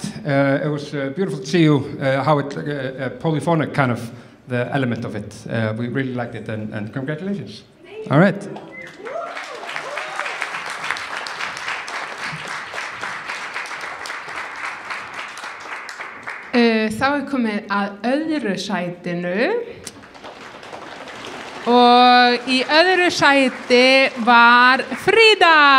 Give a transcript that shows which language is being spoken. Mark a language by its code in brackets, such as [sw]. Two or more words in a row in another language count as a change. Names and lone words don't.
[en] It was beautiful to see you, how it polyphonic kind of the element of it. We really liked it and congratulations. All right. [is] Þá komið að öðru sætinu og í öðru sæti var Fríða.